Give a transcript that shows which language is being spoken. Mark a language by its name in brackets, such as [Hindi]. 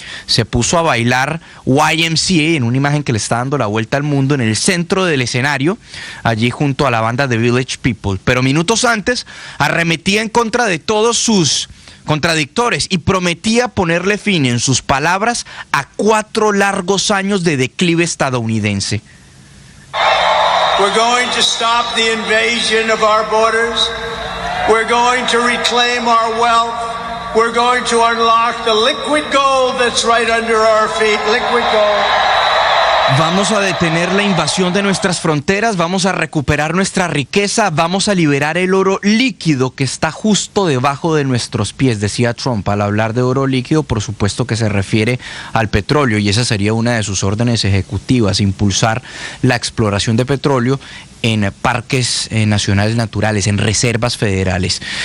[Spanish] Se puso a bailar YMCA en una imagen que le está dando la vuelta al mundo en el centro del escenario, allí junto a la banda The Village People. Pero minutos antes arremetía en contra de todos sus contradictores y prometía ponerle fin, en sus palabras, a 4 largos años de declive estadounidense. [English] We're going to stop the invasion of our borders. We're going to reclaim our wealth. We're going to unlock the liquid gold that's right under our feet. Liquid gold. [Spanish] Vamos a detener la invasión de nuestras fronteras, vamos a recuperar nuestra riqueza, vamos a liberar el oro líquido que está justo debajo de nuestros pies, decía Trump. Al hablar de oro líquido, por supuesto que se refiere al petróleo, y esa sería una de sus órdenes ejecutivas, impulsar la exploración de petróleo en parques nacionales naturales, en reservas federales.